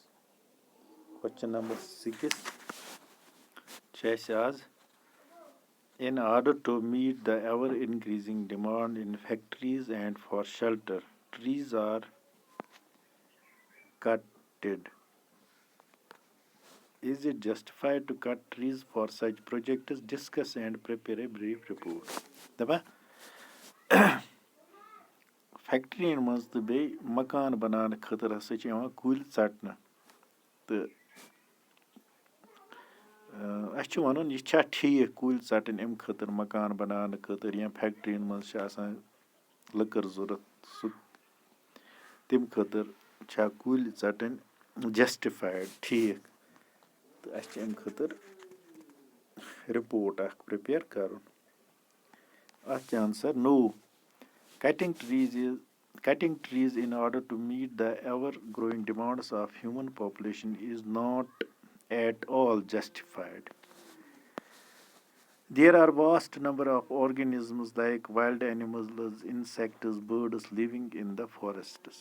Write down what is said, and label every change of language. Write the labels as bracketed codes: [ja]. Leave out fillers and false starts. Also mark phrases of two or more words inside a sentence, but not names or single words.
[en] Question number 6 says, in order to meet the ever increasing demand in factories and for shelter, trees are cutted. Is it justified to cut trees for such projects? Discuss and prepare a brief report. [ks] دپان فیکٹرین منٛز تہٕ بیٚیہِ مکان بناونہٕ خٲطرٕ ہسا چھِ یِوان کُلۍ ژٹنہٕ تہٕ اَسہِ چھُ وَنُن یہِ چھا ٹھیٖک کُلۍ ژَٹٕنۍ اَمہِ خٲطرٕ مکان بناونہٕ خٲطرٕ یا فیکٹرین منٛز چھِ آسان لٔکٕر ضوٚرتھ سُہ تَمہِ خٲطرٕ چھا کُلۍ ژَٹٕنۍ جسٹِفایڈ ٹھیٖک تہٕ اَسہِ چھِ اَمہِ خٲطرٕ رِپورٹ اکھ پرٛپیر کَرُن اَتھ چھِ آنسر نو [en] cutting trees in order to meet the ever growing demands of human population is not at all justified. There are vast number of organisms like wild animals, insects, birds living in the forests.